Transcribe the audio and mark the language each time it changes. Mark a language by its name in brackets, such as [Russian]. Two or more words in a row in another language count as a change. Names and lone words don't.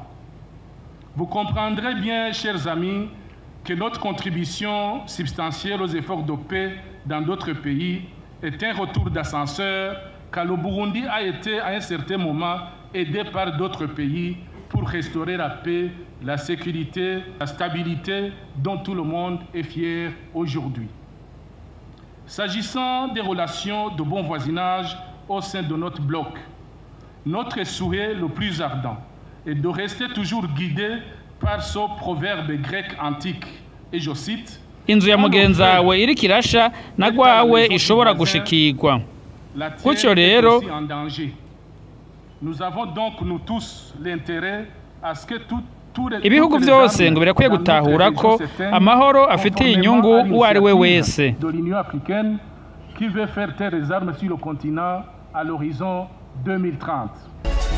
[French] Vous comprendrez bien, chers amis, que notre contribution substantielle aux efforts de paix dans d'autres pays est un retour d'ascenseur, car le Burundi a été à un certain moment aidé par d'autres pays pour restaurer la paix, la sécurité, la stabilité dont tout le monde est fier aujourd'hui. S'agissant des relations de bon voisinage au sein de notre bloc, notre souhait le plus ardent est de rester toujours guidé par par ce proverbe grec antique, et je cite, [Rundi] inzu ya mugenzi wawe iriko irasha na gwawe ishobora gushikirwa. Gutyo rero [French] nous avons donc nous tous l'intérêt à ce que [Rundi] ibihugu byose ngo birakwiye gutahura ko amahoro afitiye inyungu uwo ari we wese. [French] De l'Union africaine qui veut faire taire les armes sur le continent à l'horizon 2030.